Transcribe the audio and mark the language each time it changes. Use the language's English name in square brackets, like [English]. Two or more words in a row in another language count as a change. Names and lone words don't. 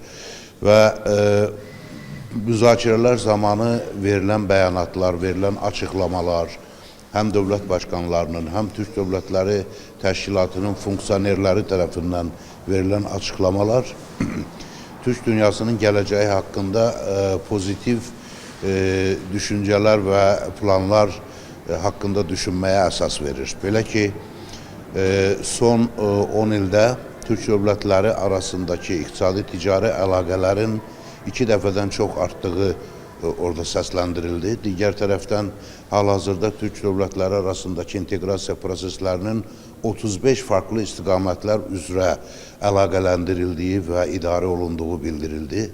[Turkish] Ve müzakereler zamanı verilen beyanatlar, verilen açıklamalar, hem devlet başkanlarının hem Türk Devletleri Təşkilatının funksiyonerleri tarafından verilen açıklamalar Türk dünyasının geleceği hakkında pozitif düşünceler ve planlar hakkında düşünmeye esas verir. [Azerbaijani] Böyle ki son 10 ildə Türk dövlətləri arasındaki iqtisadi ticari əlaqələrin 2 dəfədən çox arttığı orada səsləndirildi. [Turkish] Diğer taraftan [Azerbaijani] hal-hazırda Türk dövlətləri arasındaki integrasiya proseslərinin 35 farklı istiqamətlər üzrə əlaqələndirildiyi və idarə olunduğu bildirildi.